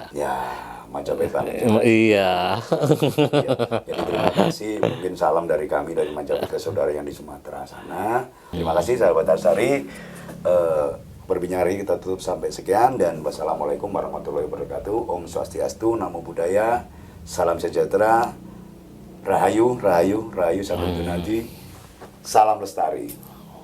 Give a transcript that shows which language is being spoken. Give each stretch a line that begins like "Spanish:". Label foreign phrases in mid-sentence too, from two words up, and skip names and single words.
Indonesian: Ya, Majapahit Pak. Iya. Ya, jadi terima kasih, mungkin salam dari kami dari Majapahit ke saudara yang di Sumatera sana. Terima kasih sahabat Asari. Berbincang hari ini kita tutup sampai sekian dan
Arabic: والسلام عليكم ورحمة الله وبركاته.
Balinese: Om Swastiastu,
Pali: Namo Buddhaya,
Indonesian: salam sejahtera, rahayu, rahayu, rahayu sampai nanti. Salam lestari.